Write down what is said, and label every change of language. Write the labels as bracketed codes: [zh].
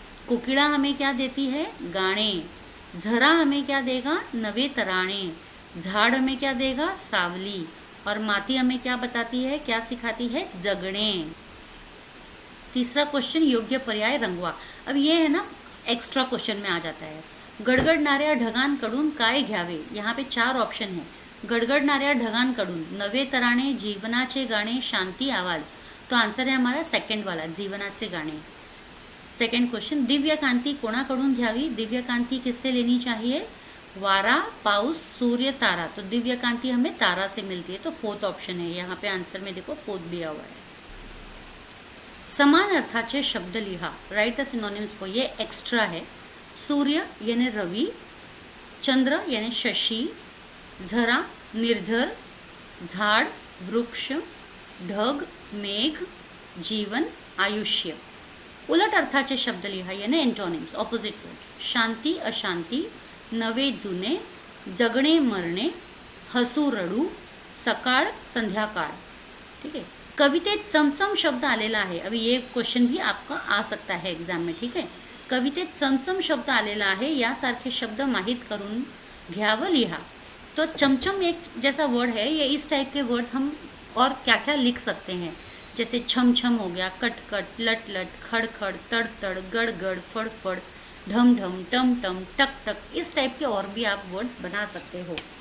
[hi] कुकिड़ा हमें क्या देती है, गाणे। झरा हमें क्या देगा, नवे तराणे। झाड़ हमें क्या देगा, सावली। और माती हमें क्या बताती है, क्या सिखाती है, जगणे। तीसरा क्वेश्चन, [mr] योग्य पर्याय रंगवा। [hi] अब ये है ना एक्स्ट्रा क्वेश्चन में आ जाता है। [mr] गडगडणाऱ्या ढगांकडून काय घ्यावे, [hi] यहाँ पे 4 ऑप्शन है। [mr] गडगडणाऱ्या ढगांकडून, नवे तराणे, जीवनाचे गाणे, शांती आवाज। [hi] तो आंसर है हमारा सेकंड वाला, जीवनाचे गाणे। सेकंड क्वेश्चन, [mr] दिव्य कांति कोणाकडून घ्यावी, [hi] दिव्य कांति किससे लेनी चाहिए, [mr] वारा, पाउस, सूर्य, तारा। [hi] तो दिव्य कांति हमें तारा से मिलती है, तो 4th ऑप्शन है यहाँ पे आंसर में, देखो 4th दिया हुआ है। [mr] समान अर्थाचे शब्द लिहा, [hi] राइट द सिनोनिम्स को, ये एक्स्ट्रा है। [mr] सूर्य यानी रवि, चंद्र यानी शशि, झरा निर्झर, झाड़ वृक्ष, ढग मेघ, जीवन आयुष्य। उलट अर्थाचे शब्द लिहा यानी एंटोनिम्स, ऑपोजिट वर्ड्स। शांती अशांती, नवे जुने, जगणे मरणे, हसू रडू, सकाळ संध्याकाळ। ठीक है, कवितेत चमचम शब्द आलेला आहे। [hi] अभी ये क्वेश्चन भी आपका आ सकता है एग्जाम में, ठीक है। [mr] कवितेत चमचम शब्द आलेला आहे, यासारखे शब्द माहित करून घ्यावं, लिहा। [hi] तो चमचम एक जैसा वर्ड है, ये इस टाइप के वर्ड्स हम और क्या क्या लिख सकते हैं, जैसे छम छम हो गया, कट कट, लट लट, खड़ खड़, तड़ तड़, गड़ गड़, फड़ फड़, ढम ढम, टम टम, टक टक, इस टाइप के और भी आप वर्ड्स बना सकते हो।